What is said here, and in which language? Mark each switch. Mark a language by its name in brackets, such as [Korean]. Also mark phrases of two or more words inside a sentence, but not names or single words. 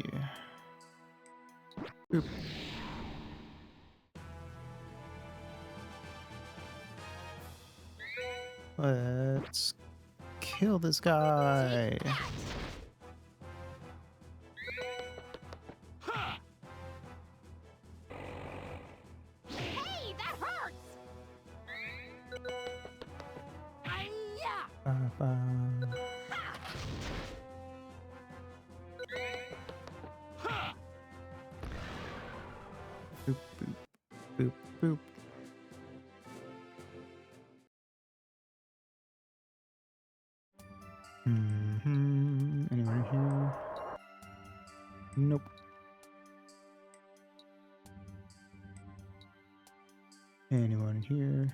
[English] Oop. Let's kill this guy. Ha! Hey, that hurts! Hi-ya! Ba-ba. Ha! Boop, boop, boop, boop. Anyone here? Nope. Anyone here?